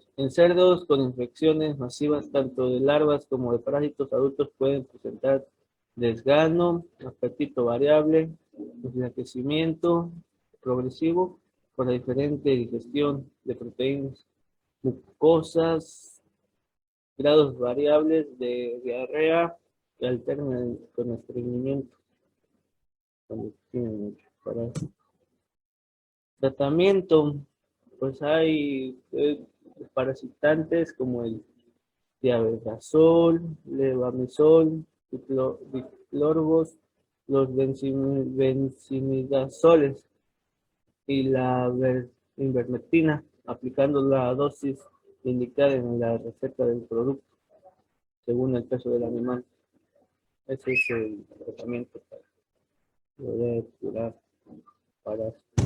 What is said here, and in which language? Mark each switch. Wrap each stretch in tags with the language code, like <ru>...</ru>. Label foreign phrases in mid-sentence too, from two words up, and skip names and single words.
<es>En cerdos con infecciones masivas, tanto de larvas como de parásitos adultos, pueden presentar desgano, apetito variable, enflaquecimiento progresivo por la diferente digestión de proteínas, mucosas, grados variables de diarrea que alternan con estreñimiento cuando tienen mucho parásito. Tratamiento, pues hay parasitantes como el diabetazol, levamisol, diclorgos, los benzimidazoles y la ivermectina, aplicando la dosis indicada en la receta del producto, según el peso del animal. Ese es el tratamiento para poder curar parásitos.</es>